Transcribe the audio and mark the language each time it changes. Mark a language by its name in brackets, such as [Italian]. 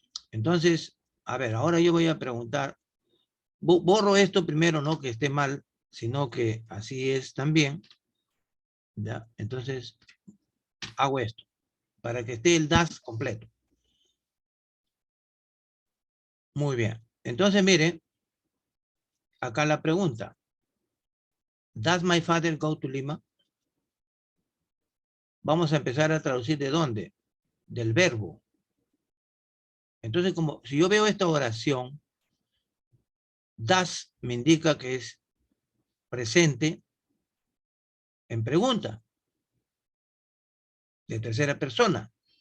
[Spanish] Entonces, a ver, ahora yo voy a preguntar. Borro esto primero, no que esté mal, sino que así es también. ¿Ya? Entonces, hago esto para que esté el das completo. Muy bien. Entonces, miren, acá la pregunta. [English] Does my father go to Lima? [Spanish] Vamos a empezar a traducir de dónde? Del verbo. Entonces, como si yo veo esta oración, does me indica que es presente en pregunta, de tercera persona.